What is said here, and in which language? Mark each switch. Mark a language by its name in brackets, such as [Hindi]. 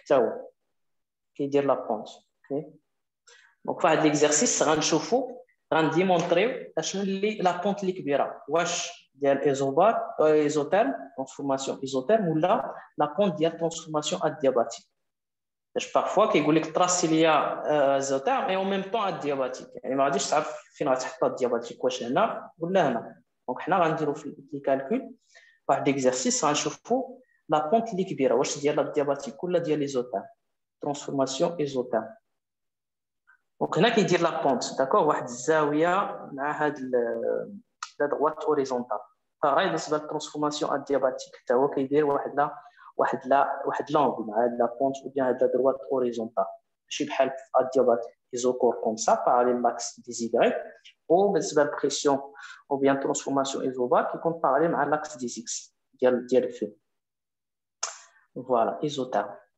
[French] Qui est la pente. Okay? Donc, pour l'exercice, on va démontrer la pente qui est [Arabic] كبيرة. واش ديال [French] isotherme, transformation isotherme ou la pente [Arabic] ديال [French] transformation adiabatique. Parfois, [Arabic] كيقول لك [French] trace il y a isotherme et en même temps adiabatique. [Arabic] يعني ما غاديش تعرف فين غتحط adiabatique واش هنا ولا هنا. Donc, حنا غنديروا في الكالكول واحد l'exercice غنشوفوا [French] la pente [Arabic] اللي كبيرة واش ديال adiabatique ولا ديال isotherme. [French] Transformation isotherme. Donc, [Arabic] هنا كيدير [French] la pente, d'accord? [Arabic] واحد الزاوية مع هاد [French] la droite horizontale. [Arabic] Pareil بالنسبة للترانسفورماسيون adiabatique حتى هو كيدير واحد لونغ مع هاد [French] la pente ou bien [Arabic] هاد [French] la droite horizontale. [Arabic] ماشي بحال [French] adiabatique isocor comme ça parallèle l'axe des Y ou [Arabic] بالنسبة للpression [French] ou bien transformation isobar [Arabic] كيكون [French] parallèle مع l'axe des X ديال F. Voilà, isotherme.